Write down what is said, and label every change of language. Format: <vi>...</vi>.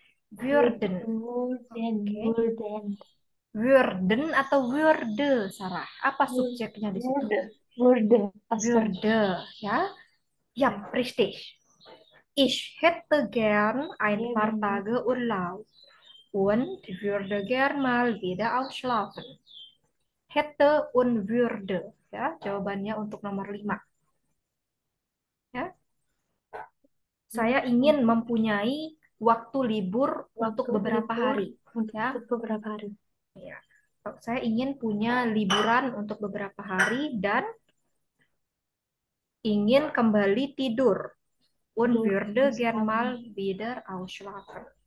<id>Würden. Oke. Würden atau würde, Sarah? Apa subjeknya di situ?</id> <de>Würde. Würde, ya. Ya, richtig. Ich hätte gern ein Ja, paar</de> <id>benar.</id> <de>Tage Urlaub und würde gern mal wieder ausschlafen. Hätte und würde, ya.</de> <id>Jawabannya untuk nomor 5. Ya. Saya ingin mempunyai waktu libur untuk beberapa hari. Ya. Untuk beberapa hari. Ya. Saya ingin punya liburan untuk beberapa hari dan ingin kembali tidur.</id> <de>Und würde gern mal wieder ausschlafen.</de>